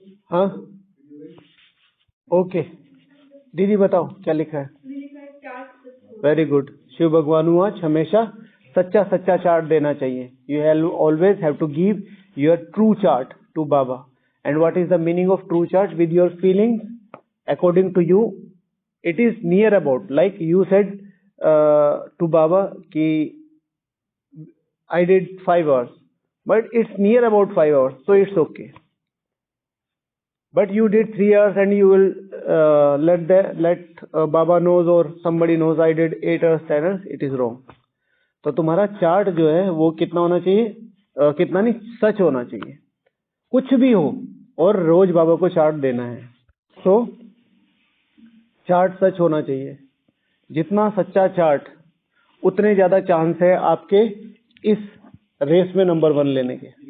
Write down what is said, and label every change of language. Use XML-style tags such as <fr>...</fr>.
<hi>हाँ, ओके, दीदी बताओ क्या लिखा है. मैंने लिखा है 4 सच.</hi> <en>Very good.</en> <hi>शिव भगवान वाच, हमेशा सच्चा सच्चा चार्ट देना चाहिए.</hi> <en>You have always have to give your true chart to Baba. And what is the meaning of true chart? With your feelings according to you. It is near about, like you said to Baba कि I did 5 hours, but it's near about 5 hours, so it's okay. But you did 3 hours and you will let Baba knows or somebody knows I did 8 hours, 10 hours. It is wrong.</en> <hi>तो तुम्हारा chart जो है वो कितना होना चाहिए, कितना नहीं, सच होना चाहिए. कुछ भी हो और रोज बाबा को चार्ट देना है. तो चार्ट सच होना चाहिए. जितना सच्चा चार्ट उतने ज्यादा चांस है आपके इस रेस में नंबर 1 लेने के.</hi>